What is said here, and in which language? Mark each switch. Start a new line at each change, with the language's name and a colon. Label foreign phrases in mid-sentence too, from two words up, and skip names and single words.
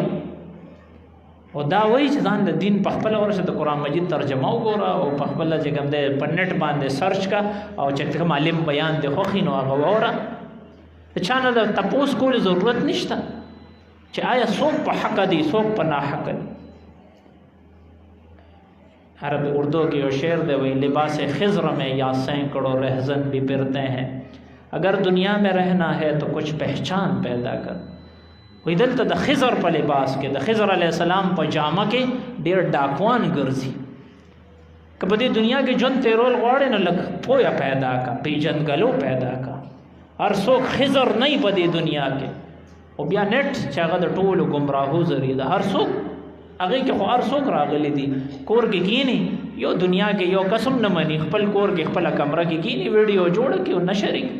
Pashto: او دا وایي چې ځان د دین په خپله ورشه د قرآن مجید ترجمه وګوره او په خپله چې کوم دی په نټ باندې سرچ کا او چې کوم عالم بیان دی خوښي نو هغه واوره. د چا نه د تپوس کولو ضرورت نشته چې آیا څوک په حقه دی څوک په ناحقه دی.
Urdu: عربی اردو کی
Pashto: یو شعر دے
Urdu: وہی لباس خضر میں یا سینکڑوں رہزن بھی پھرتے ہیں، اگر دنیا میں رہنا ہے تو کچھ پہچان پیدا کر.
Pashto: وہی دلته د خضر په لباس کې د خضر علیه السلام په جامه کې ډېر ډاکوان ګرځي. که په دې دنیا کې ژوند تېرول غواړې نو لږ پویه پیدا کا، پیژندګلو پیدا کا. هر څوک خضر نه په دې دنیا کې. او بیا نټ چې هغه د ټولو ګمراهو ذریعه ده، هر څوک هغې کې خو هر څوک راغلی دي کور کې کینی، یو دنیا کې یو قسم نه مني، خپل کور کې خپله کمره کې کینی ویډیو جوړه کړي او نشر کړي.